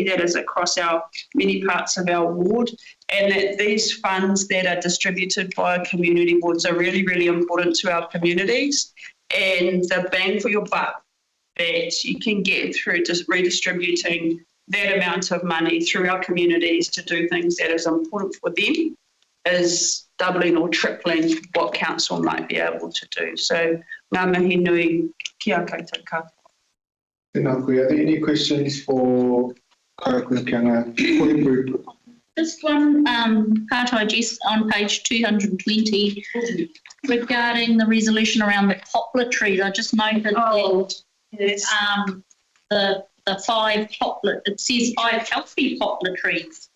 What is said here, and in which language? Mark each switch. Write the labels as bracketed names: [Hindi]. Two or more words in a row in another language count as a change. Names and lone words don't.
[English] That is across our many parts of our ward, and that these funds that are distributed by community boards are really, really important to our communities, and the bang for your buck that you can get through just redistributing that amount of money through our communities to do things that is important for them is doubling or tripling what council might be able to do. So, [Māori] ngā mihi nui kia koutou katoa. Tēnā koe. [English] Are there any questions for Karakura Group? Just one part I just on page 220 regarding the resolution around the poplar trees. I just noted that yes. The 5 poplar, it says 5 healthy poplar trees.